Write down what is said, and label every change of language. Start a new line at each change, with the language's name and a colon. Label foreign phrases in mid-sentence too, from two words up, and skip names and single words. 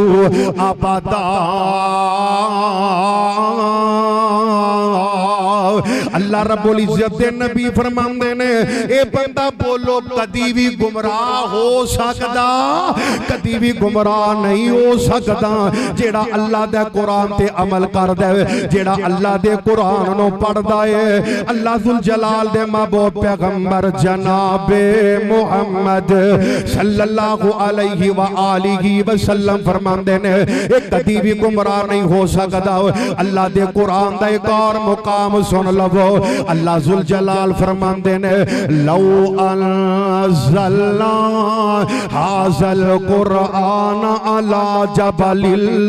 Punjabi: ابدا اللہ رب العزت دے نبی فرماندے نے اے بندہ بولو کدی بھی گمراہ ہو سکدا، کدی بھی گمراہ نہیں ہو سکدا جیڑا اللہ دے قرآن تے عمل کردا ہے، جیڑا اللہ دے قرآن نوں پڑھدا ہے. اللہ ذوالجلال دے محبوب پیغمبر جنابِ محمد
Arabic: صلى الله عليه وآله وسلم
Punjabi: فرماندے نے اے کدی بھی گمراہ نہیں ہو سکدا. اللہ دے قرآن دا ایک اور مقام سن لوو. اللہ ذوالجلال فرماندے نے
Arabic: لو أنزلنا هذا القرآن على جبل